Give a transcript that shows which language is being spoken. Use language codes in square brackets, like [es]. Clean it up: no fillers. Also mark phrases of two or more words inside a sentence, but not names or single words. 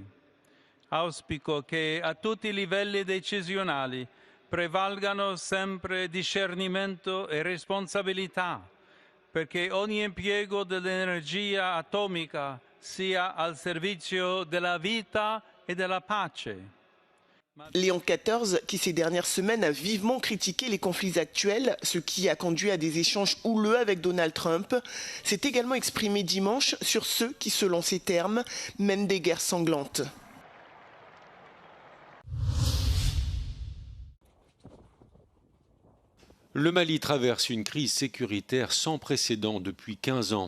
[it] Auspico che a tutti i livelli decisionali prevalgano sempre discernimento e responsabilità, perché ogni impiego dell'energia atomica sia al servizio della vita [fr] et de la [it] pace. [fr] Léon XIV, qui ces dernières semaines a vivement critiqué les conflits actuels, ce qui a conduit à des échanges houleux avec Donald Trump, s'est également exprimé dimanche sur ceux qui, selon ses termes, mènent des guerres sanglantes. Le Mali traverse une crise sécuritaire sans précédent depuis 15 ans.